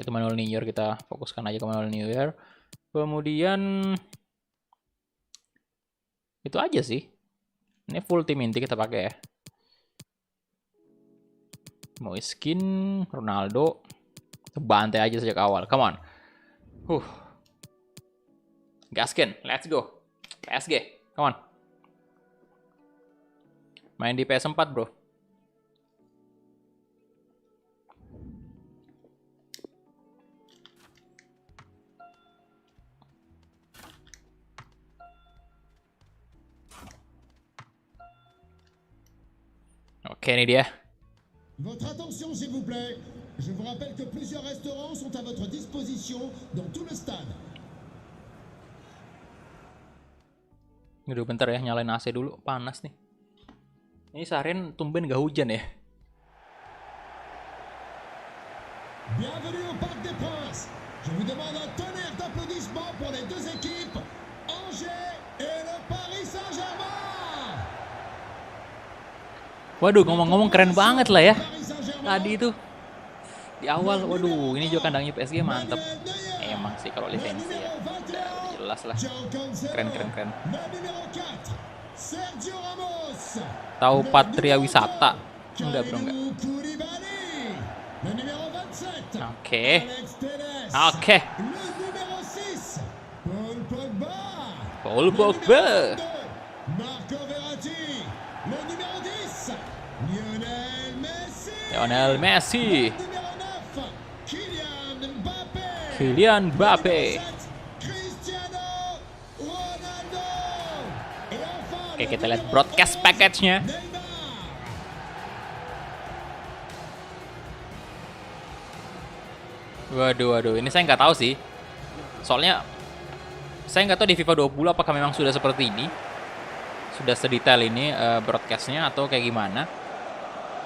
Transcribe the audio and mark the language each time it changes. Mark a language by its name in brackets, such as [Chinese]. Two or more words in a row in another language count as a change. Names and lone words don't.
[Indonesian] Itu Manuel Neuer, kita fokuskan aja ke Manuel Neuer. Kemudian itu aja sih. Ini full tim inti kita pakai ya. Moiskin, Ronaldo, bantai aja sejak awal. [English] Come on. Gaskin, let's go. PSG, come on. [Indonesian] Main di PS4, bro. Oke, ini dia. [French] Votre attention, s'il vous plaît. Je vous rappelle que plusieurs restaurants sont à votre disposition dans tout le stade. [Indonesian] Aduh, bentar ya, nyalain AC dulu. Panas nih. Ini seharian tumben gak hujan ya. [French] Bienvenue au Parc des Princes. Je vous demande un tonnerre d'applaudissements pour les deux équipes, Angers et le Paris Saint-Germain. [Indonesian] Waduh, ngomong-ngomong keren banget lah ya. Paris Saint-Germain. Tadi itu di awal, waduh, ini juga kandangnya PSG mantep. Emang sih kalau lisensi ya, udah jelas lah. Keren. [French] Le numéro 4, Sergio Ramos. [Indonesian] Tahu Patria Wisata? Enggak, bro, enggak. [French] Kalidou Koulibaly. Le numéro 27. [Indonesian] Oke. Alex Telles. Oke. [French] Le numéro 6, Paul Pogba. Paul Le Pogba. numéro 22, Marco Verratti. Le numéro 10, Lionel Messi. Lionel Messi. Le numéro 9, Kylian Mbappé. Kylian Mbappé. Le numéro 7, Cristiano Ronaldo. Et enfin, [Indonesian] Oke, [French] le [Indonesian] kita lihat [French] numéro [Indonesian] broadcast [French] 11, [Indonesian] package-nya. [French] Neymar. [Indonesian] Waduh, ini saya nggak tahu sih. Soalnya saya nggak tahu di FIFA 20 apakah memang sudah seperti ini, sudah sedetail ini broadcastnya atau kayak gimana.